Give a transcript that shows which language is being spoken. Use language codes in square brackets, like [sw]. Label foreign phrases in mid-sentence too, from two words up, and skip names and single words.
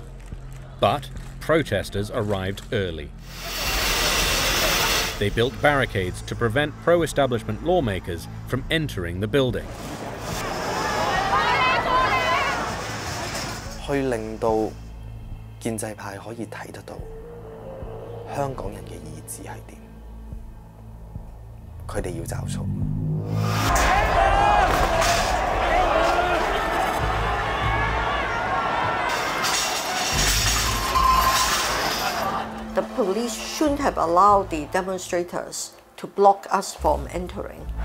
[en] But protesters arrived early. They built barricades to prevent pro-establishment lawmakers from entering the building. [yue] 去令到建制派可以睇得到香港人嘅意志係點，佢哋要找數。 [en] The police shouldn't have allowed the demonstrators to block us from entering.